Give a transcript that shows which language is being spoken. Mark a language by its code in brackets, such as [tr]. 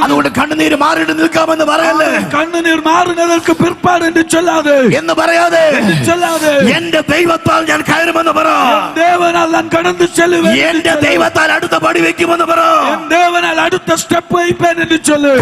[ml] അതുകൊണ്ട് കണ്ണുനീര് മാറിയിട്ട് നിൽക്കാമെന്ന് പറയല്ലേ. [ta] கண்ணீர் மாறினதற்கு பிற்பாடு என்று சொல்லாது [ml] എന്ന് പറയാതെ [ta] சொல்லாது. [ml] എന്റെ ദൈവത്താൽ ഞാൻ കയറുമെന്ന് പറ. [ta] தேவனால் நான் கடந்து செல்லுவேன். [ml] എന്റെ ദൈവത്താൽ അടുത്ത പടി വെക്കുമെന്ന് പറ. [ta] என் தேவனால் அடுத்த ஸ்டெப் வைப்பேன் என்று சொல்லு.